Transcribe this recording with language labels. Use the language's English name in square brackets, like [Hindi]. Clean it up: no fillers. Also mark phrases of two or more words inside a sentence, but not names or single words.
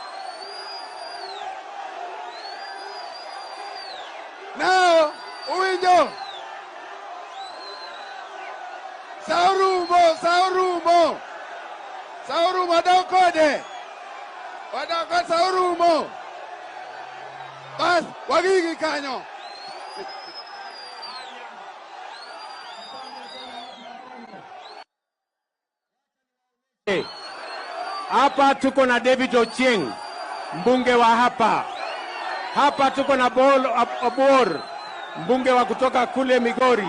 [Luo (Kenya and Tanzania)] Now, uwinjo. Saurumo. Saurumo wadokode. Wadokode saurumo. Bas, wagigi kanyo. [Swahili] Hapa tuko na David Ochieng, mbunge wa hapa. Hapa tuko na Bol Abor, mbunge wa kutoka kule Migori.